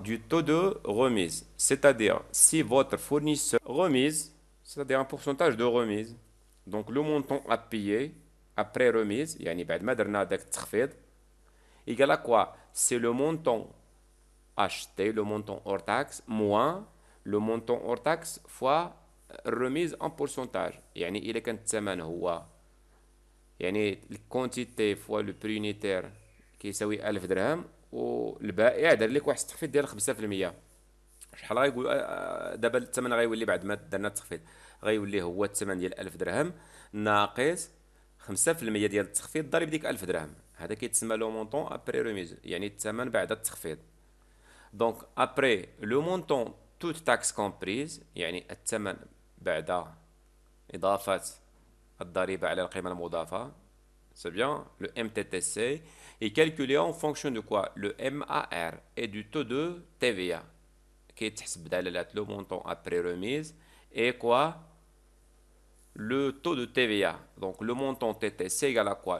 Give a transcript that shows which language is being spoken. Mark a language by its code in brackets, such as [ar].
[fr] Du taux de remise. C'est-à-dire si votre fournisseur remise, c'est-à-dire un pourcentage de remise. Donc le montant à payer après remise, [ar] يعني بعد ما درنا داك التخفيض, [fr] égal à quoi? C'est le montant acheté, le montant hors taxe, moins le montant hors taxe fois remise en pourcentage. [ar] يعني إذا كان الثمن هو يعني [fr] الكونتيتي فوا لو بري يونيتير [ar] كيساوي 1000 درهم والبائع دار لك واحد التخفيض ديال 5%. شحال غيقول دابا الثمن غيولي بعد ما درنا التخفيض غيولي هو الثمن ديال 1000 درهم ناقص 5% ديال التخفيض ضارب ديك 1000 درهم. هذا كيتسمى [fr] لو مونطون ابري ريميز [ar] يعني الثمن بعد التخفيض. [fr] دونك ابري لو مونطون توت تاكس كومبريز [ar] يعني الثمن بعد إضافة الضريبة على القيمة المضافة. [fr] C'est bien, le MTTC est calculé en fonction de quoi? Le MAR et du taux de TVA. Qui est le montant après remise et quoi? Le taux de TVA. Donc le montant TTC égale à quoi?